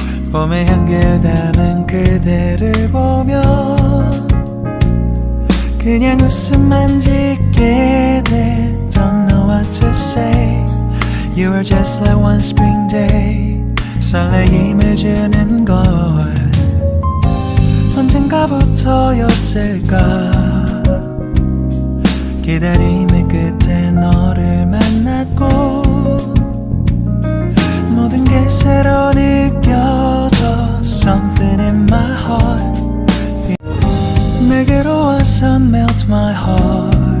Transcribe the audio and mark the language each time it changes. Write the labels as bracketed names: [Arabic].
[Korean] 봄의 향기를 담은 그대를 보며 그냥 웃음만 짓게 돼. [English] Don't know what to say. You are just like one spring day. [Korean] 설레임을 주는 걸 언젠가부터였을까. 기다림의 끝에 너를 만났고 모든 게 새로 느껴져. [English] Something in my heart. [Korean] 내게로 와서 [English] melt my heart.